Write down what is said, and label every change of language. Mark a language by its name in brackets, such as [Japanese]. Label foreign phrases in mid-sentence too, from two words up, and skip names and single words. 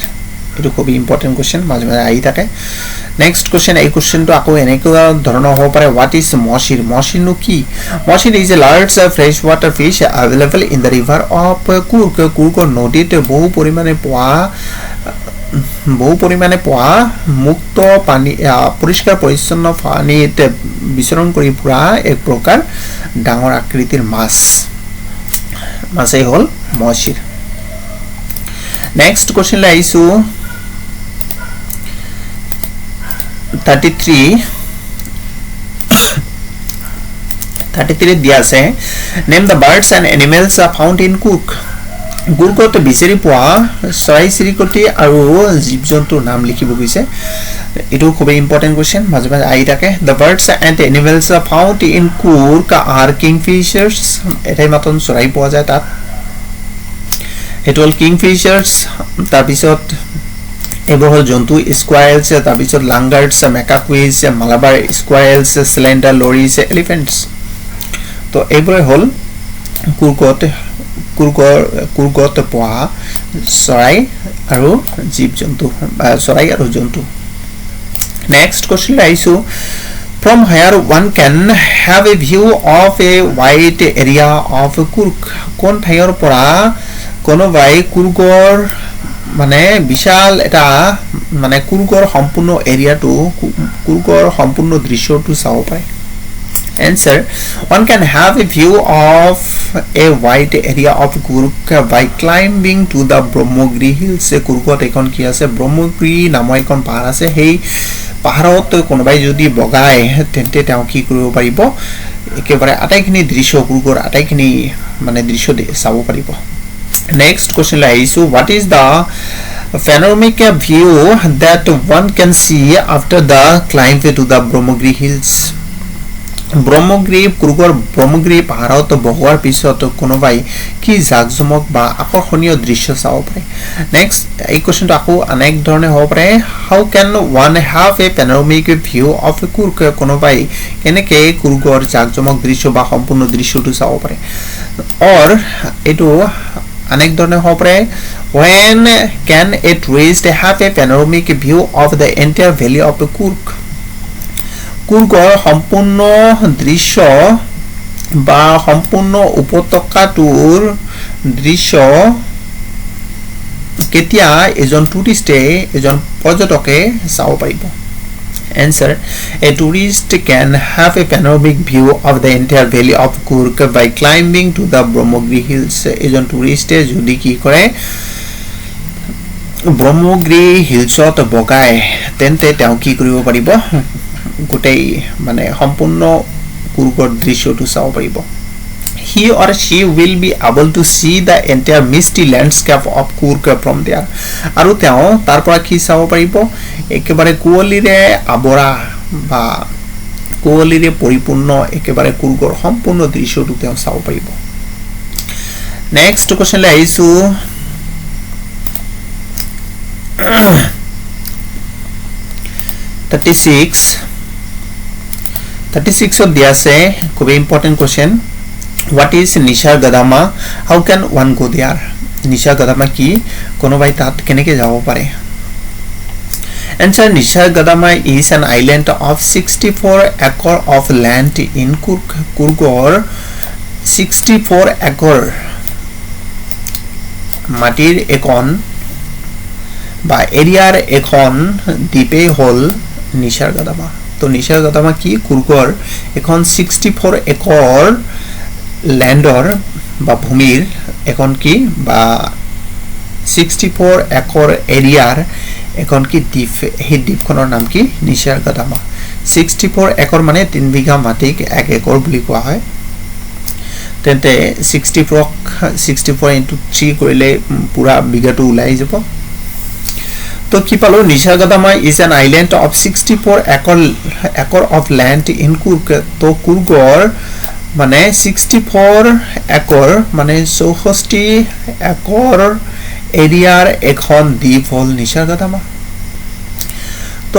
[Assamese] এটো খুব [English] important question [Assamese] মাজে মাজে আহি থাকে [English] next question [Assamese] এই কোশ্চেনটো আকৌ এনেকুৱা ধৰণৰ হ'ব পাৰে [English] what is Mahseer [Assamese] মহশিৰ কি [English] Mahseer is a large fresh water fish available in the river of [Assamese] কুৰ্কৰ নদীত বহু পৰিমাণে পোৱা মুক্ত পানী পৰিষ্কাৰ পৰিচ্ছন্ন পানীত বিচৰণ কৰি ফুৰা এক প্ৰকাৰ ডাঙৰ আকৃতিৰ মাছই হ'ল মহশিৰ [English] next question [Assamese] লাইছো 33 দিয়া আছে [English] name the birds and animals found in Kurk [Assamese] কুৰ্কত বিচাৰি পোৱা চৰাই চিৰিকটি আৰু জীৱ-জন্তুৰ নাম লিখিব গৈছে এটো খুব [English] important question [Assamese] মাজে মাজে আহি থাকে [English] the birds and animals found in Kurk are kingfishers [Assamese] এটাই মাত্ৰ চৰাই পোৱা যায় তাত এটো হ'ল kingfishers তাৰ পিছত এবোৰ হ'ল জন্তু squirrels তাৰ পিছত [English] langurs macaques malabar squirrels slender lories elephants [Assamese] তো এইবোৰ হ'ল কুৰ্কত পোৱা চৰাই আৰু জীৱ-জন্তু চৰাই আৰু জন্তু [English] next question লাইছো from where one can have a view of a wide area of Kurk [Assamese] কোন ঠাইৰ পৰা কোনোবাই কুৰ্কৰ মানে বিশাল এটা মানে কুৰ্কৰ সম্পূৰ্ণ এৰিয়াটো কুৰ্কৰ সম্পূৰ্ণ দৃশ্যটো চাব পাৰে [English] answer one can have a view of a wide area of Kurk by climbing to the Brahmogiri hills [Assamese] কুৰ্কত এখন কি আছে ব্ৰহ্মগিৰি নামৰ এখন পাহাৰ আছে সেই পাহাৰত কোনোবাই যদি বগায় তেন্তে তেওঁ কি কৰিব পাৰিব একেবাৰে আটাইখিনি দৃশ্য কুৰ্কৰ আটাইখিনি মানে দৃশ্য চাব পাৰিব [English] next question লাইছো what is the panoramic view that one can see after the climb to the Brahmogiri hills [Assamese] কুৰ্কৰ ব্ৰহ্মগিৰি পাহাৰত বগোৱাৰ পিছত কোনোবাই কি জাকজমক বা আকৰ্ষণীয় দৃশ্য চাব পাৰে নেক্সট এই কোশ্চেনটো আকৌ অনেক ধৰণে হ'ব পাৰে [English] how can one have a panoramic view of Kurk [Assamese] কোনোবাই কেনেকৈ কুৰ্কৰ জাকজমক দৃশ্য বা সম্পূৰ্ণ দৃশ্যটো চাব পাৰে or এটো অনেক ধৰণে হ'ব পাৰে [English] when can a tourist have a panoramic view of the entire valley of Kurk [Assamese] কুৰ্কৰ সম্পূৰ্ণ দৃশ্য বা সম্পূৰ্ণ উপত্যকাটোৰ দৃশ্য কেতিয়া এজন টুৰিষ্টে এজন পৰ্যটকে চাব পাৰিব [English] answer a tourist can have a panoramic view of the entire valley of Kurk by climbing to the Brahmogiri hills [Assamese] এজন টুৰিষ্টে যদি কি কৰে ব্ৰহ্মগিৰি হিলছত বগায় তেন্তে তেওঁ কি কৰিব পাৰিব গোটেই মানে সম্পূৰ্ণ কুৰ্কৰ দৃশ্যটো চাব পাৰিব [English] he or she will be able to see the entire misty landscape of Kurk from there. [Assamese] আৰু তেওঁ তাৰ পৰা কি চাব পাৰিব একেবাৰে কুঁৱলীৰে আৱৰা বা কুঁৱলীৰে পৰিপূৰ্ণ একেবাৰে কুৰ্গৰ সম্পূৰ্ণ দৃশ্যটো তেওঁ চাব পাৰিব [English] next question [Assamese] লৈ আহিছো [English] 36 of [Assamese] দিয়া আছে খুব [English] important question what is Nisargadama how can one go there [Assamese] Nisargadama কি কোনোবাই তাত কেনেকৈ যাব পাৰে [English] Answer Nisargadama is an island of 64 acre of land in Kurgor 64 acre [Assamese] মাটিৰ এখন বা এৰিয়াৰ এখন দ্বীপে হল Nisargadama তো Nisargadama কি কুৰ্গৰ এখন 64 একৰ ল্যান্ডৰ বা ভূমিৰ এখন কি বা 64 একৰ এৰিয়াৰ এখন কি দ্বীপ এই দ্বীপখনৰ নাম কি Nisargadama 64 একৰ মানে 3 বিঘা মাটিক 1 একৰ বুলি কোৱা হয় তেন্তে 64 into 3 কৰিলে পুৰা বিঘাটো ওলাই যাব তো কি পালো [English] Nisargadama is an island of 64 acre of land in Kurg [Assamese] তো কুৰ্গৰ মানে 64 একৰ মানে 64 একৰ এৰিয়াৰ এখন দ্বীপ হল Nisargadama তো